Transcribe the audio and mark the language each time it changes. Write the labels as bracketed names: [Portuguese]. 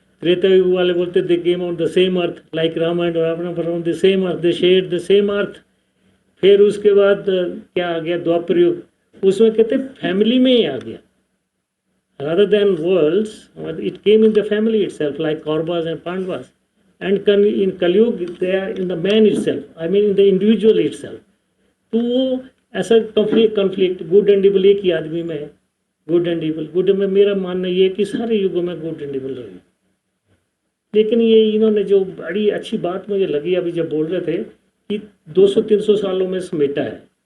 [Hindi] त्रेता युग वाले बोलते [English] They came on the same earth, like Ram and Ravan were on the same earth, they shared the same earth. [Hindi] फिर उसके बाद क्या आ गया, द्वापर युग, उसमें कहते फैमिली में ही आ गया, [English] rather than worlds, it came in the family itself, like Kauravas and Pandavas. And in Kaliyug, they are in the man itself, I mean in the individual itself. [Hindi] तो वो ऐसा कॉन्फ्लिक्ट गुड एंड इवल एक ही आदमी में है, good and evil. Good में मेरा मानना ये है कि सारे युगों में गुड एंड इवल रही। लेकिन ये इन्होंने जो बड़ी अच्छी बात मुझे लगी अभी जब बोल रहे थे कि 200-300 सालों में समेटा है।